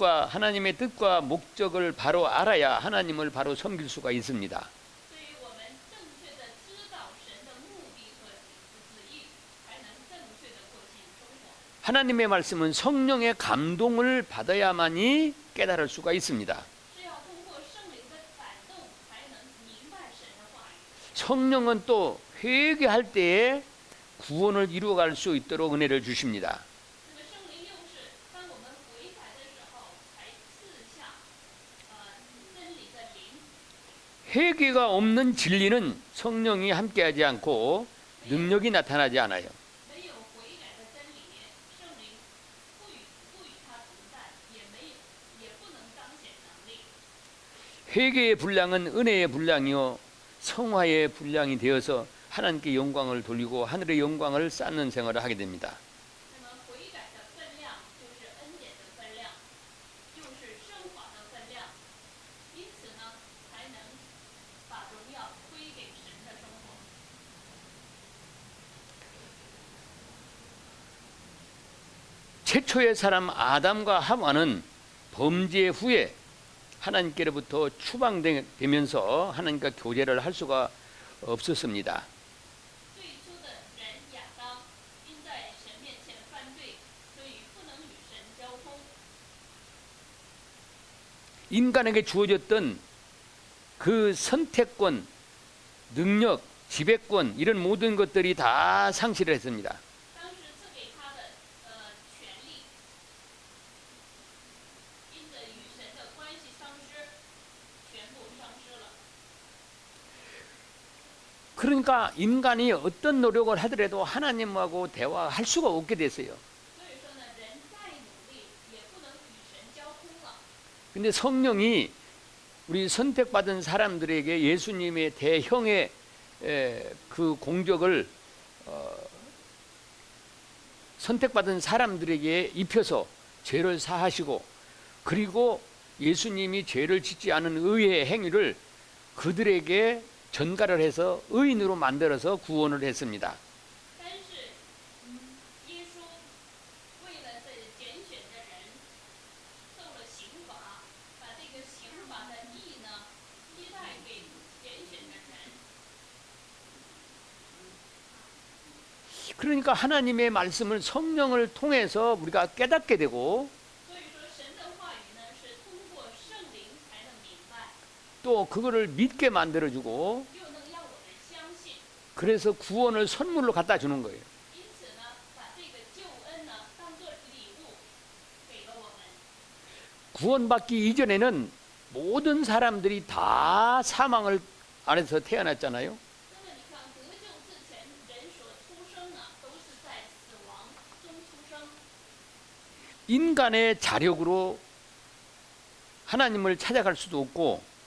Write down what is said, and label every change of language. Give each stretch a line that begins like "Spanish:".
Korean: 하나님의 뜻과 목적을 바로 알아야 하나님을 바로 섬길 수가 있습니다.
Chinese: 所以我们正确的知道神的目的和旨意，才能正确的过进生活。
Korean: 하나님의 말씀은 성령의 감동을 받아야만이 깨달을 수가 있습니다.
Chinese: 是要通过圣灵的感动，才能明白神的话语。
Korean: 성령은 또 회개할 때에 구원을 이루어갈 수 있도록 은혜를 주십니다.
Chinese: 那么圣灵又是当我们悔改的时候，才赐下真理的灵。
Korean: 회개가 없는 진리는 성령이 함께하지 않고 능력이 나타나지 않아요.
Chinese: 没有悔改的真理，圣灵不与他同在，也不能彰显能力。
Korean: 회개의 분량은 은혜의 분량이요 성화의 분량이 되어서 하나님께 영광을 돌리고 하늘의 영광을 쌓는 생활을 하게 됩니다.
Chinese: 那么悔改的分量就是恩典的分量，就是升华的分量，因此呢，才能把荣耀归给神的生活。
Korean: 최초의 사람 아담과 하와는 범죄 후에 하나님께로부터 추방되면서 하나님과 교제를 할 수가 없었습니다.
Chinese: 最初的人亚当，因在神面前犯罪，所以不能与神交通。
Korean: 인간에게 주어졌던 그 선택권, 능력, 지배권 이런 모든 것들이 다 상실을 했습니다.
Chinese: 当时赐给他的权利，因着与神的关系丧失，全部丧失了。
Korean: 그러니까 인간이 어떤 노력을 하더라도 하나님하고 대화할 수가 없게 됐어요.
Chinese: 所以说呢，人再努力也不能与神交通了。
Korean: 근데 성령이 우리 선택받은 사람들에게 예수님의 대형의 그 공적을 선택받은 사람들에게 입혀서 죄를 사하시고 그리고 예수님이 죄를 짓지 않은 의의 행위를 그들에게 전가를 해서 의인으로 만들어서 구원을 했습니다.
Chinese: 但是，耶稣为了这拣选的人受了刑罚，把这个刑罚的义呢依赖给拣选的人。
Korean: 그러니까 하나님의 말씀을 성령을 통해서 우리가 깨닫게 되고
Chinese: 所以说，神的话语呢是通过圣灵才能明白，
Korean: 또 그거를 믿게 만들어주고
Chinese: 又能让我们相信。
Korean: 그래서 구원을 선물로 갖다 주는 거예요.
Chinese: 因此呢，把这个救恩呢当做礼物给了我们。
Korean: 구원받기 이전에는 모든 사람들이 다 사망을 안에서 태어났잖아요.
Chinese: 那么你看，得救之前人所出生呢，都是在死亡中出生。
Korean: 인간의 자력으로 하나님을 찾아갈 수도 없고